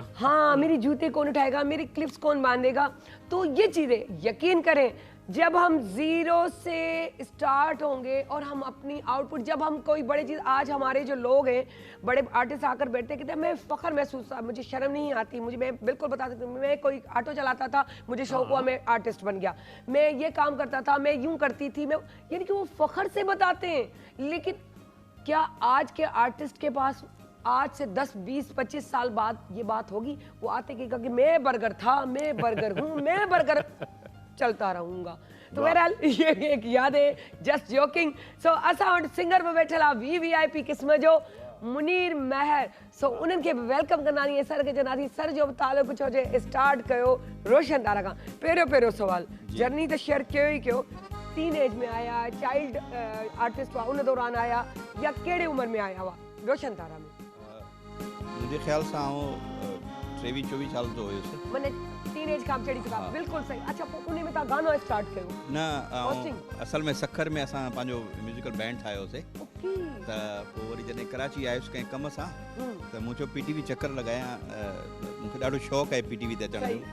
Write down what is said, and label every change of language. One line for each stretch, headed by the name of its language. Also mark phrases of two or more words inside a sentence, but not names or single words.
Urdu: ہاں میری جوتے کون اٹھائے گا، میری کلپس کون باندھے گا۔ تو یہ چیزیں یقین کریں، جب ہم زیرو سے اسٹارٹ ہوں گے اور ہم اپنی آؤٹ پٹ، جب ہم کوئی بڑی چیز، آج ہمارے جو لوگ ہیں بڑے آرٹسٹ آکر بیٹھتے کہتے ہیں میں فخر محسوس، مجھے شرم نہیں آتی، مجھے، میں بالکل بتا سکتی ہوں، میں کوئی آٹو چلاتا تھا، مجھے شوق ہوا، میں آرٹسٹ بن گیا، میں یہ کام کرتا تھا، میں یوں کرتی تھی، میں، یعنی کہ وہ فخر سے بتاتے ہیں. لیکن کیا آج کے آرٹسٹ کے پاس آج سے 10، 20، 25 سال بعد یہ بات ہوگی? وہ آتے کہ میں برگر تھا، میں برگر ہوں، میں برگر چلتا رہوں گا. تو بہرحال یہ ایک یاد ہے,
English: just joking.
Sindhi: सो असां वटि सिंगर में बैठल VVIP क़िस्म जो मुनीर महर, सो उन्हनि खे वेलकम कंदासीं, सर खे चवंदासीं सर जो बि तालुक़ु छो जे स्टार्ट कयो रोशन तारा खां। पहिरियों सवाल, जर्नी तो शेयर कयो ई कयो,
English: teen age
Sindhi: में आया,
English: child artist
Sindhi: हुआ उन दौरान आया, या कहिड़े उम्र में आया हुआ रोशन तारा में? मुंहिंजे ख़्याल सां 23-24 साल जो हुयुसि, माने
English: teen age
Sindhi: खां चढ़ी चुका, बिल्कुलु सही। अच्छा, पोइ उन में तव्हां गानो स्टार्ट कयो? न, असल में सखर में असां पंहिंजो
English: musical band
Sindhi: ठाहियोसीं। त पोइ वरी जॾहिं कराची आयुसि कंहिं कम सां, त मूं चयो PTV चकर लॻायां, मूंखे ॾाढो शौक़ु आहे PTV ते अचण जो।